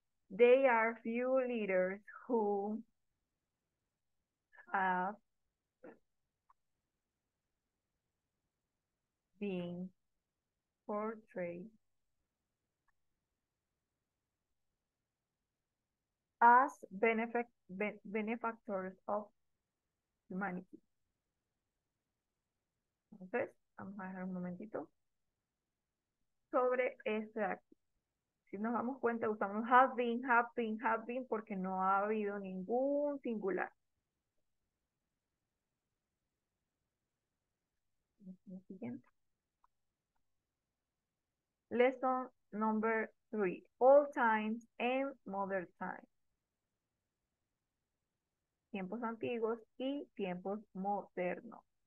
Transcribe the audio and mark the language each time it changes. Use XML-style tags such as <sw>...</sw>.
<en>There are few leaders who have been portrayed as benefactors of humanity.</en> <es>Entonces, vamos a dejar un momentito sobre este de aquí. Si nos damos cuenta, usamos</es> <en>have been,</en> <es>porque no ha habido ningún singular. El siguiente.</es> <en>Lesson number 3. All times and modern times.</en> <es>Tiempos antiguos y tiempos modernos.</es>